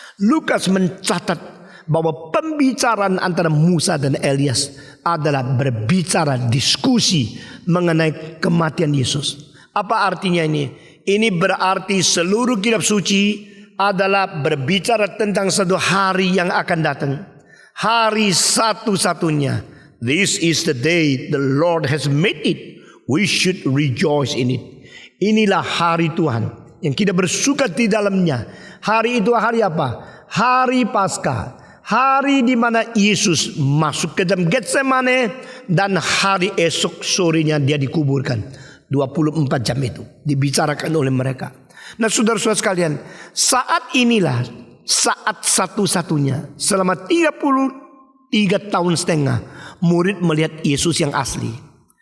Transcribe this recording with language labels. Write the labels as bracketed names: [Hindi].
[Indonesian] Lukas mencatat bahwa pembicaraan antara Musa dan Elias adalah berbicara diskusi mengenai kematian Yesus. Apa artinya ini? Ini berarti seluruh kitab suci adalah berbicara tentang satu hari yang akan datang. Hari satu-satunya [English] This is the day the Lord has made it. We should rejoice in it. [Indonesian] Inilah hari Tuhan yang kita bersuka di dalamnya. Hari itu hari apa? Hari Paskah. Hari di mana Yesus masuk ke dalam Getsemane dan hari esok sorenya dia dikuburkan. 24 jam itu dibicarakan oleh mereka. Nah, saudara-saudara sekalian, saat inilah saat satu-satunya selama 33 tahun setengah murid melihat Yesus yang asli.